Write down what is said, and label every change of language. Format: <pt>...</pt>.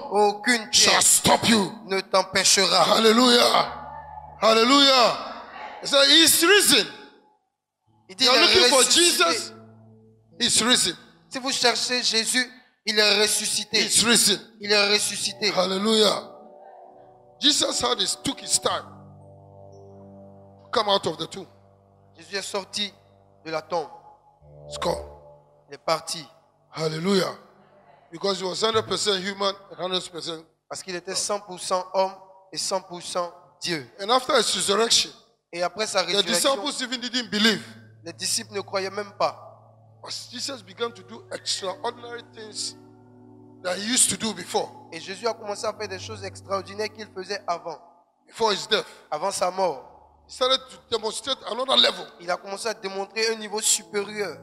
<fr>aucune pierre</fr> <en>shall stop you.</en> <fr>ne t'empêchera.</fr> <en>Hallelujah. Hallelujah. He said, he's risen.</en> <fr>Il dit,</fr> <en>You are</en> <fr>il est</fr> <en>looking for</en> <fr>ressuscité.</fr> <en>Jesus? He's risen.</en> <fr>Si vous cherchez Jésus, il est ressuscité.</fr> <en>He's risen.</en> <fr>Il est ressuscité. Hallelujah.</fr> <en>Jesus took his time to come out of the tomb.</en> <fr>Jésus est sorti de la tombe.</fr> <en>It's gone.</en> <fr>Il est parti. Hallelujah.</fr> <en>Because he was 100% human and 100%.</en> <fr>Parce qu'il était 100% homme et 100% Dieu.</fr> <en>And after his resurrection,</en> <fr>Et après sa</fr> <en>the</en> <fr>résurrection,</fr> <en>disciples even didn't believe.</en> <fr>les disciples ne croyaient même pas.</fr> <en>As Jesus began to do extraordinary things that he used to do before</en> <fr>Jésus a commencé à faire des choses extraordinaires qu'il faisait avant</fr> <en>his death.</en> <fr>sa mort.</fr> <en>He started to demonstrate another level.</en> <fr>Il a commencé à démontrer un niveau supérieur.</fr>